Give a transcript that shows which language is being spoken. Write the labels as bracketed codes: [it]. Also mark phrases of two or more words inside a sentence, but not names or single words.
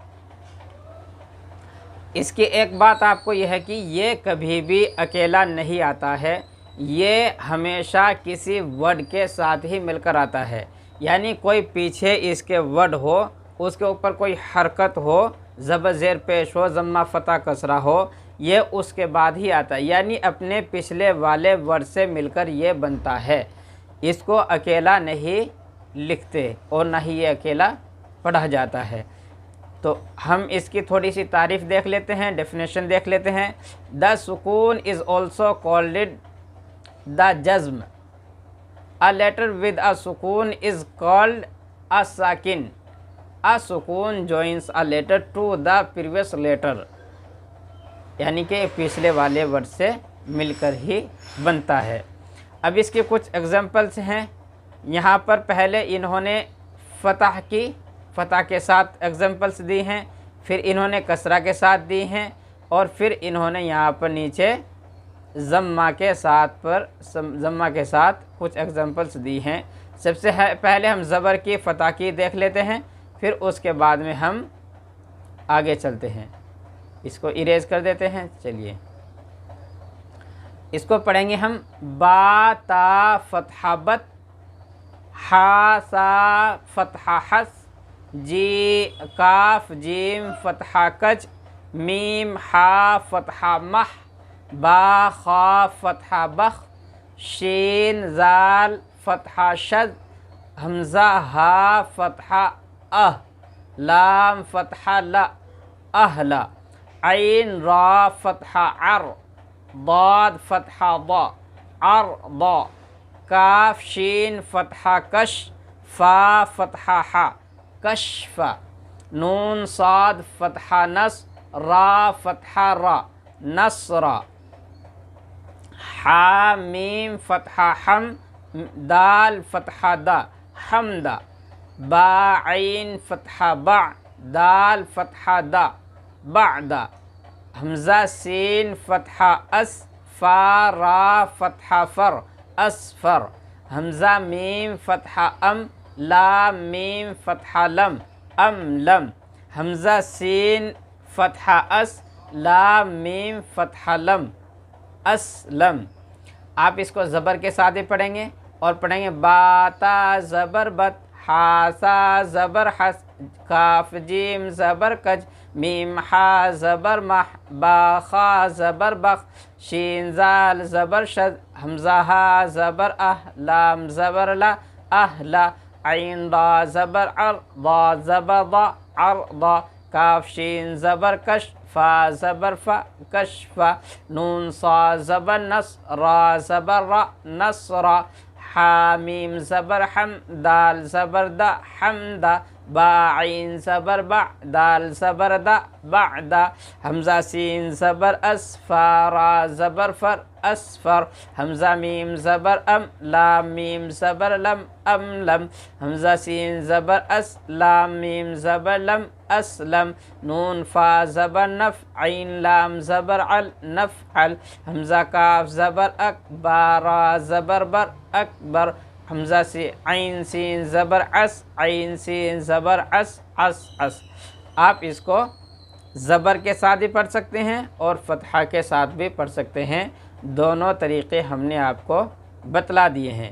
[ur] اس کی ایک بات آپ کو یہ ہے کہ یہ کبھی بھی اکیلا نہیں آتا ہے، یہ ہمیشہ کسی ورڈ کے ساتھ ہی مل کر آتا ہے، یعنی کوئی پیچھے اس کے ورڈ ہو، اس کے اوپر کوئی حرکت ہو، زبر زیر پیش ہو، ضمہ فتح کسرہ ہو، یہ اس کے بعد ہی آتا ہے، یعنی اپنے پچھلے والے ورڈ سے مل کر یہ بنتا ہے۔ اس کو اکیلا نہیں لکھتے اور نہ ہی یہ اکیلا پڑھا جاتا ہے۔ تو ہم اس کی تھوڑی سی تعریف دیکھ لیتے ہیں، ڈیفینیشن دیکھ لیتے ہیں۔ [en] the sukoon is also called the jazm. A letter with a سکون is called a ساکن۔ A سکون joins a letter to the previous letter، [ur] یعنی کہ پچھلے والے ورڈ سے مل کر ہی بنتا ہے۔ اب اس کے کچھ ایگزامپلس ہیں۔ یہاں پر پہلے انہوں نے فتح کی، فتح کے ساتھ ایگزامپلس دی ہیں، پھر انہوں نے کسرہ کے ساتھ دی ہیں، اور پھر انہوں نے یہاں پر نیچے ضمہ کے ساتھ کچھ ایگزامپلس دی ہیں۔ سب سے پہلے ہم زبر کی فتح کی دیکھ لیتے ہیں، پھر اس کے بعد میں ہم آگے چلتے ہیں۔ اس کو اریز کر دیتے ہیں۔ چلیے اس کو پڑھیں گے ہم۔ با تا فتح بت، حا سا فتح حس، جی کاف جیم فتح کج، میم حا فتح مح، با خا فتح بخ، شین زال فتح شد، حمزہ ہا فتح اہ، لام فتح لا اہلا، عین را فتح عر، ضاد فتح ضا عرضا، کاف شین فتح کش، فا فتح حا کشف، نون صاد فتح نس، را فتح را نصر، حا میم فتح حم، دال فتح دا حمد، با عین فتح بع، دال فتح دا بعد، حمزہ سین فتح اس، فا را فتح فر اسفر، حمزہ میم فتح ام، لام میم فتح لم ام لم، حمزہ سین فتح اس، لام میم فتح لم اسلم۔ آپ اس کو زبر کے ساتھ ہی پڑھیں گے اور پڑھیں گے با تا زبر بت، حا سا زبر حس، کاف جیم زبر کج، میم حا زبر مح، با خا زبر بخ، شین زال زبر شد، حمزہ ہا زبر اہ، لام زبر لا اہلا، عین را زبر عر، ضا زبر ضا عرضا، کاف شین زبر کش، فا زبر فا کشف، نون صا زبر نص، را زبر را نصرا، حا میم زبر حم، دال زبر دا حمدا، با عین زبر بع، دال زبر دا بعدا، حمزہ سین زبر اس، فا را زبر فر اسفر، حمزہ میم زبر ام، لام میم زبر لم ام لم، حمزہ سین زبر اس، لام میم زبر لم اسلم، نون فا زبر نف، عین لام زبر عل نفعل، حمزہ کاف زبر اک، با را زبر بر اکبر، حمزہ سے عین سین زبر عس، عین سین زبر عس عس عس۔ آپ اس کو زبر کے ساتھ بھی پڑھ سکتے ہیں اور فتحہ کے ساتھ بھی پڑھ سکتے ہیں، دونوں طریقے ہم نے آپ کو بتلا دیے ہیں۔